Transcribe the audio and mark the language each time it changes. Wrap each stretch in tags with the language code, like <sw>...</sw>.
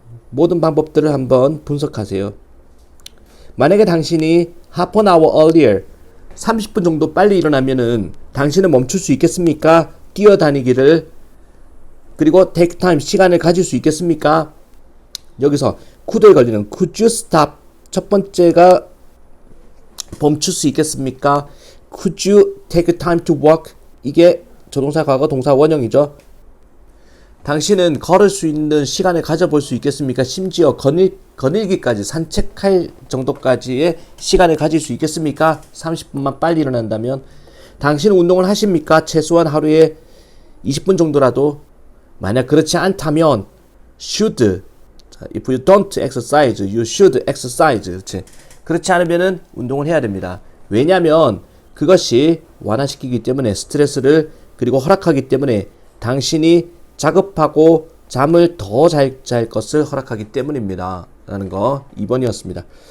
<ko>모든 방법들을 한번 분석하세요. 만약에 당신이</ko> <en>half an hour earlier</en> <ko>30분 정도 빨리 일어나면은 당신은 멈출 수 있겠습니까? 뛰어다니기를. 그리고</ko> <en>take time,</en> <ko>시간을 가질 수 있겠습니까? 여기서 could에 걸리는</ko> <en>could you stop,</en> <ko>첫 번째가 멈출 수 있겠습니까?</ko> <en>Could you take time to walk?</en> <ko>이게 조동사 과거 동사 원형이죠. 당신은 걸을 수 있는 시간을 가져볼 수 있겠습니까? 심지어 거닐기까지, 산책할 정도까지의 시간을 가질 수 있겠습니까? 30분만 빨리 일어난다면. 당신은 운동을 하십니까? 최소한 하루에 20분 정도라도. 만약 그렇지 않다면</ko> <en>should, if you don't exercise, you should exercise.</en> <ko>그렇지? 그렇지 않으면은 운동을 해야 됩니다. 왜냐하면 그것이 완화시키기 때문에, 스트레스를 그리고 허락하기 때문에, 당신이 자급하고 잠을 더 잘 잘 것을 허락하기 때문입니다. 라는 거 2번이었습니다.</ko>